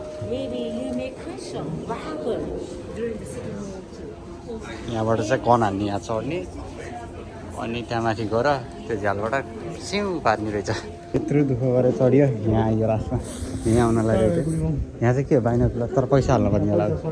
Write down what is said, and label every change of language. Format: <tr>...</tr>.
<en>Maybe you make question what happened during the Second World War.</en> <ne>यहाँबाट चाहिँ कन हान्ने यहाँ चढ्ने अनि त्यहाँ माथि गएर त्यो झ्यालबाट सिउ पार्ने रहेछ। यत्रो दुःख गरेर चढ्यो यहाँ आइयो लास्टमा। यहाँ आउनलाई रहेछ। यहाँ चाहिँ के हो बाइनोकुलर तर पैसा हाल्नु पर्ने होला।</ne>